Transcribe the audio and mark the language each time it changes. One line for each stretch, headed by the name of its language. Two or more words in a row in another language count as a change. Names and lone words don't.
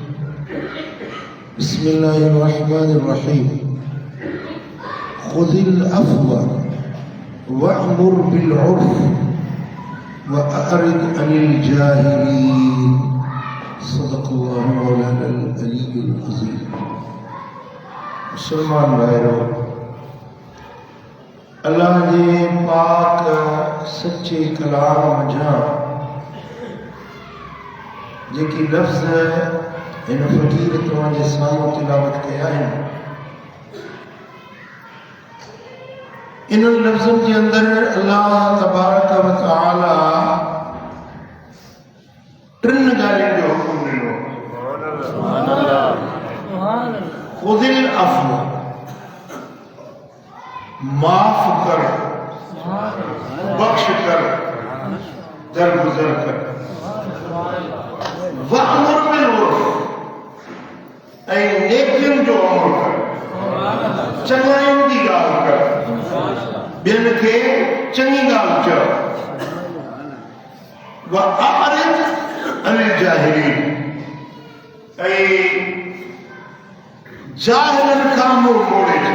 Arabic: بسم الله الرحمن الرحيم. خذ العفو وأمر بالعرف وأعرض عن الجاهلين. صدق الله مولانا العلي العظيم.
Sindhi: मुसलमान भाइयों, अल्लाह जे पाक सच्चे कलाम मझां जेकी लफ्ज़ इन फ़कीर तव्हांजे साम्हूं तिलावत कया आहिनि, इन लफ्ज़नि जे अंदरि अल्लाह तबारक व तआला टिनि ॻाल्हियुनि जो हुकुम ॾिनो.
Arabic: خذ العفو,
Sindhi: माफ़ कर, बख्श कर, दरगुजर कर.
Arabic: وأمر بالعرف,
Sindhi: ऐं नेकियुनि जो अमल कर, चङाइनि जी ॻाल्हि कर, ॿियनि खे चङी ॻाल्हि चओ.
Arabic: وأعرض عن الجاهلين,
Sindhi: ऐं जाहिलनि खां मुंहुं मोड़े छॾ.